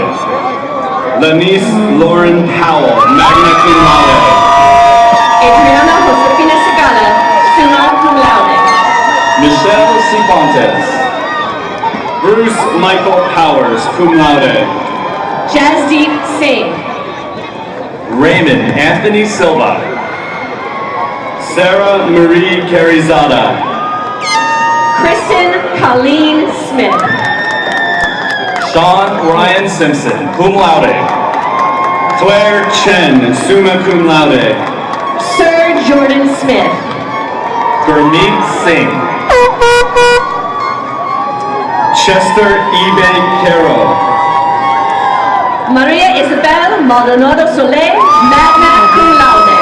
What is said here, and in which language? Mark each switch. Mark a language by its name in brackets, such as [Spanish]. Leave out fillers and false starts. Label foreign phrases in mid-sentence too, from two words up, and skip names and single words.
[English] Lanice Lauren Powell, [Latin] magna cum laude. [English] Adriana Josefina Segala, [Latin] summa cum laude. [English] Michelle Cifuentes. Bruce Michael Powers, [Latin] cum laude. [English] Jasdeep Singh. Raymond Anthony Silva. Sarah Marie Carizada. Kristen Colleen Smith. Sean Ryan Simpson, [Latin] cum laude. [English] Claire Chen, [Latin] summa cum laude. [English] Sir Jordan Smith. Gurmeet Singh. Chester Ebe Caro. Maria Isabel Maldonado Soler, [Latin] magna cum laude.